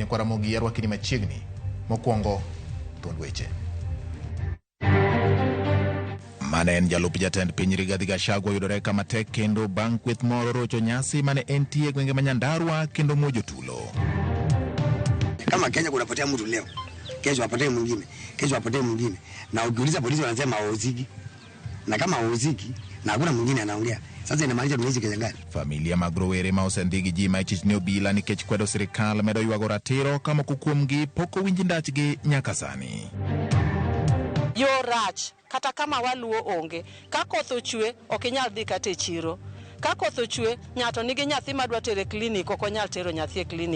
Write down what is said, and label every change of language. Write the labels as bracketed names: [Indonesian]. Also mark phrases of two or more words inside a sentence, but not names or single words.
[Luo (Kenya and Tanzania)] Nyakwara mogi arwaki ni machiegni mokwongo thuond weche. Mane en jalup jatend piny Rigathi Gachagua yudore kama tek kendo bang' kweth moro rocho nyasi mane entie gwenge ma Nyandarua kendo mojo tulo. [Swahili] Kama Kenya kunapotea mtu leo, kesho apotee mwingine, kesho apotee mwingine. Na ukiuliza polisi wanasema hawahusiki. Na kama hawahusiki na hakuna mwingine anaongea. Sasa inamaanisha tunaishi Kenya gani? [Luo (Kenya and Tanzania)] Familia mag rowere ma osendhigi ji ma ichich ni obila nikech kwedo sirikal medo ywago ratiro kama kukuomgi poko winji ndachgi nyaka sani. Yo rach kata kama waluo onge ka koth ochwe ok inyal dhi kata e chiro. Ka koth ochwe ng'ato nigi nyathi madwa tere klinik ok onyal tero nyathi e klinik.